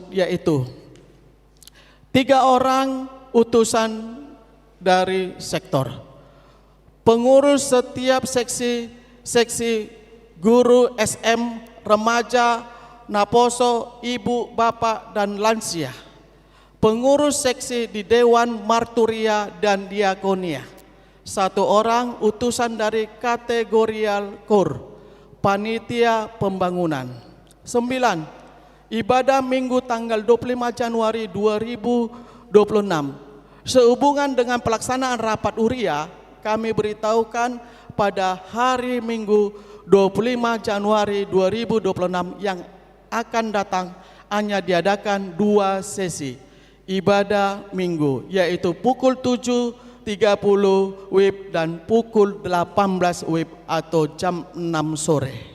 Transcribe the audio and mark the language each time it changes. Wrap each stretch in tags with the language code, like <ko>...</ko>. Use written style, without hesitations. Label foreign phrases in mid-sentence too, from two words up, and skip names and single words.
<id>yaitu 3 orang utusan dari sektor, pengurus setiap seksi guru SM, remaja, naposo, ibu, bapak, dan lansia, pengurus seksi di Dewan Marturia dan Diakonia, 1 orang utusan dari kategorial KOR, panitia pembangunan. 9. Ibadah Minggu tanggal 25 Januari 2026. Sehubungan dengan pelaksanaan rapat Uria, kami beritahukan pada hari Minggu 25 Januari 2026 yang akan datang hanya diadakan 2 sesi ibadah Minggu, yaitu pukul 7.30 WIB dan pukul 18 WIB atau jam 6 sore.</id>